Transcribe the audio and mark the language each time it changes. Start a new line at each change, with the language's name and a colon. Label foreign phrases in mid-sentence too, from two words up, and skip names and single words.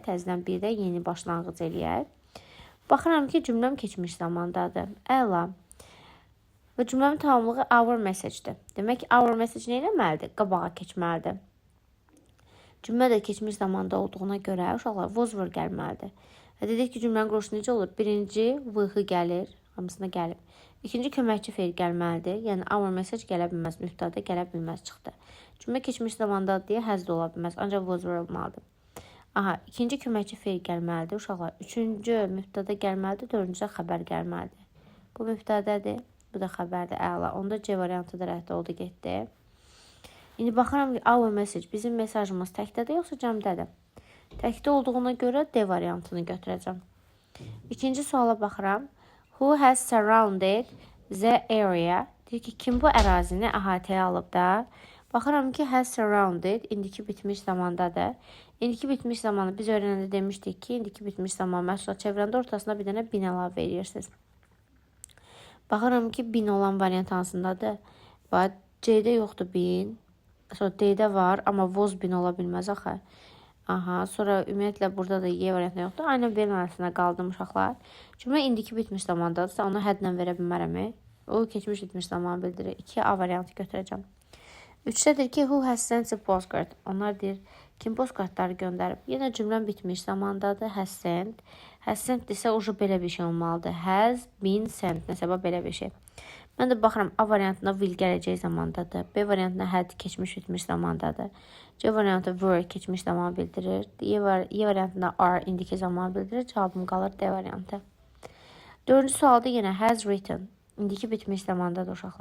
Azerbaijani: Təzədən bir də yeni başlanğıc eləyək. Baxıram ki, cümləm keçmiş zamandadır. Əla. Və cümləmin tamamlığı
English: our message-
Azerbaijani: dir. Demək ki,
English: our message
Azerbaijani: nə eləməlidir? Qabağa keçməlidir. Cümlə də keçmiş zamanda olduğuna görə uşaqlar
English: was were
Azerbaijani: gəlməlidir. Və dedik ki, cümlənin quruluşu necə olur? Birinci will gəlir, hamısına gəlib. İkinci köməkçi feil gəlməlidir. Yəni
English: our message
Azerbaijani: gələ bilməz, mübtəda gələ bilməz çıxdı. Cümlə keçmiş zamandadır deyə has da ola bilməz, ancaq
English: was were
Azerbaijani: olmalıdır. Aha, ikinci köməkçi feil gəlməlidir uşaqlar. Üçüncü mübtəda gəlməlidir, dördüncüdə xəbər gəlməlidir. Bu mübtədədir. Bu da xəbərdir, əla. Onda C variantı da rədd oldu, getdi. İndi baxıram ki,
English: our message,
Azerbaijani: bizim mesajımız təkdədir, yoxsa cəmdədir? Təkdə olduğuna görə D variantını götürəcəm. İkinci suala baxıram.
English: Who has surrounded the area?
Azerbaijani: Deyir ki, kim bu ərazini əhatəyə alıb da? Baxıram ki,
English: has surrounded,
Azerbaijani: indiki bitmiş zamandadır. İndiki bitmiş zamanı biz öyrənəndə demişdik ki, indiki bitmiş zaman məhsula çevirəndə ortasına bir dənə bin əlavə edirsiniz. Baxıram ki, bin olan variant hansındadır? Bax, C-də yoxdur bin. Sonra D-də var, amma
English: was bin
Azerbaijani: ola bilməz axı. Aha, sonra ümumiyyətlə burada da Y variantı yoxdur. Aynən B arasında qaldım uşaqlar. Cümlə indiki bitmiş zamandadırsa, onu hədlə verə bilmərəm. O keçmiş bitmiş zaman bildirir. 2 A variantı götürəcəm. 3-dədir ki,
English: who has sent a postcard?
Azerbaijani: Onlar deyir, kim postcardları göndərib? Yenə cümləm bitmiş zamandadır.
English: Has sent. Has sent
Azerbaijani: desə, ucu belə bir şey olmalıdır.
English: Has been sent.
Azerbaijani: Nəsə, belə bir şey. Mən də baxıram, A variantında will gələcək zamandadır. B variantında had keçmiş bitmiş zamandadır. C variantı were keçmiş zaman bildirir. Y variantında are indiki zaman bildirir. Cavabım qalır D variantı. Dördüncü sualda yenə
English: has written.
Azerbaijani: İndiki bitmiş zamandadır uşaqlar.